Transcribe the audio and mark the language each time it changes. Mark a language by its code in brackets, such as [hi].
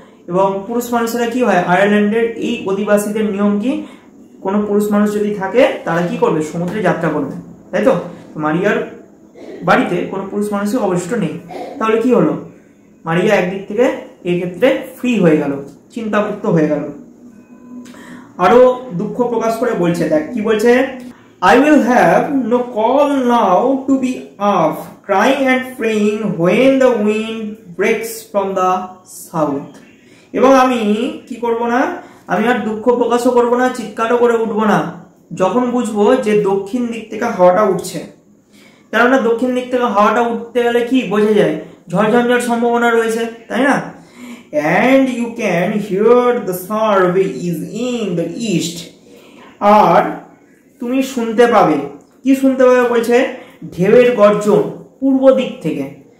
[bn] এবং পুরুষ মানুষেরা কি হয়, আয়ারল্যান্ডের এই অধিবাসীদের নিয়ম কি, কোনো পুরুষ মানুষ যদি থাকে তারা কি করবে, সমুদ্রে যাত্রা করবে, তাই তো। মারিয়ার বাড়িতে কোনো পুরুষ মানুষই অবশিষ্ট নেই। তাহলে কি হলো, মারিয়া একদিক থেকে এই ক্ষেত্রে ফ্রি হয়ে গেল, চিন্তামুক্ত হয়ে গেল। আরো দুঃখ প্রকাশ করে বলছে, দেখ কি বলছে, [en] I will have no call now to be off, crying and praying when the wind breaks from the south. [bn] এবং আমি কি করব না, আমি আর দুঃখ প্রকাশও করব না, চিৎকারও করে উঠবো না, যখন বুঝবো যে দক্ষিণ দিক থেকে হাওয়াটা উঠছে। কেননা দক্ষিণ দিক থেকে হাওয়াটা উঠতে গেলে কি বোঝা যায়, ঝড়ঝঞ্ঝার সম্ভাবনা রয়েছে, তাই না? [en] and you can hear the surf is in the east, [bn] আর তুমি শুনতে পাবে, কি শুনতে পাবে বলছে, ঢেউয়ের গর্জন পূর্ব দিক থেকে।